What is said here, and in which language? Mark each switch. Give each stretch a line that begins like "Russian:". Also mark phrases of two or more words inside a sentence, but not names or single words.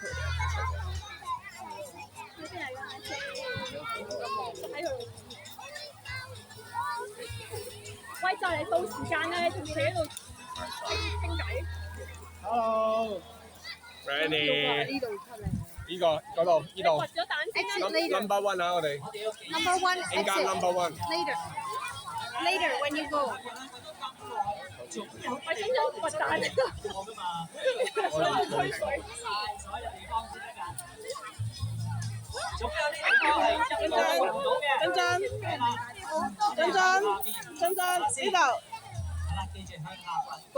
Cantonese: 喂，就嚟到時間啦，你仲企喺度傾偈
English: Hello，Ready。
Cantonese: 呢度出嚟。呢個嗰度呢度。掘咗蛋先啦。
English: Number one
Cantonese: 啊，我哋。
English: Number one. Exit number one. Later when you go.
Cantonese: 喂，點解掘蛋㗎？吹水。仲有呢個係一個揾到嘅。津津呢度。係啦，記住向下掘。